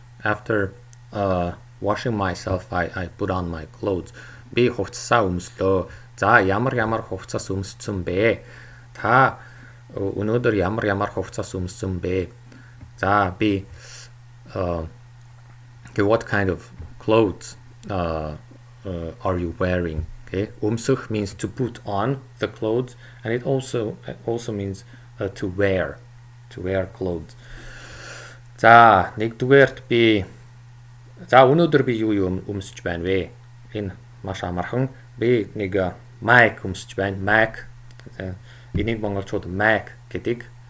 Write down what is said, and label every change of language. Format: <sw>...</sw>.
<en>After washing myself, I put on my clothes.</en> <mn>Би хувцсаа өмслөө. За, ямар хувцас өмссөн бэ? Та өнөөдөр ямар хувцас өмссөн бэ?</mn> <en>За, би okay, what kind of clothes are you wearing? Okay, өмсөх means to put on the clothes, and it also means to wear clothes.</en> <mn>За, нэгдүгээрт би өнөөдөр би юу өмсөж байна вэ? Энэ маш амархан. Би нэг майк өмсөж байна. Майк. Энийг монголчууд майк гэдэг.</mn>